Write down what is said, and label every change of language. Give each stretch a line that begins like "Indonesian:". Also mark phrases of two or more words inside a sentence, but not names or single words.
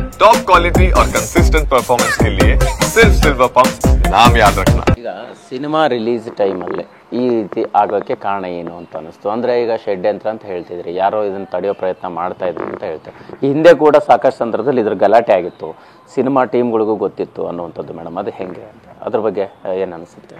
English: top quality
Hindi: और
English: consistent performance
Hindi: के लिए सिर्फ सिल्वर पंप नाम याद रखना।
Kannada: ಈಗ
English: cinema release
Kannada: ಟೈಮಲ್ಲಿ ಈ ರೀತಿ ಆಗೋಕ್ಕೆ ಕಾರಣ ಏನು ಅಂತ ಅನಿಸ್ತು. ಅಂದರೆ ಈಗ ಷಡ್ಯಂತ್ರ ಅಂತ ಹೇಳ್ತಿದ್ರಿ, ಯಾರೋ ಇದನ್ನು ತಡೆಯೋ ಪ್ರಯತ್ನ ಮಾಡ್ತಾ ಇದ್ರು ಅಂತ ಹೇಳ್ತಾರೆ. ಈ ಹಿಂದೆ ಕೂಡ ಸಾಕಷ್ಟು ಸಂದರ್ಭದಲ್ಲಿ ಇದ್ರ ಗಲಾಟೆ ಆಗಿತ್ತು, ಸಿನಿಮಾ ಟೀಮ್ಗಳಿಗೂ ಗೊತ್ತಿತ್ತು ಅನ್ನುವಂಥದ್ದು. ಮೇಡಮ್ ಅದು ಹೆಂಗೆ ಅಂತ ಅದ್ರ ಬಗ್ಗೆ ಏನು ಅನಿಸುತ್ತೆ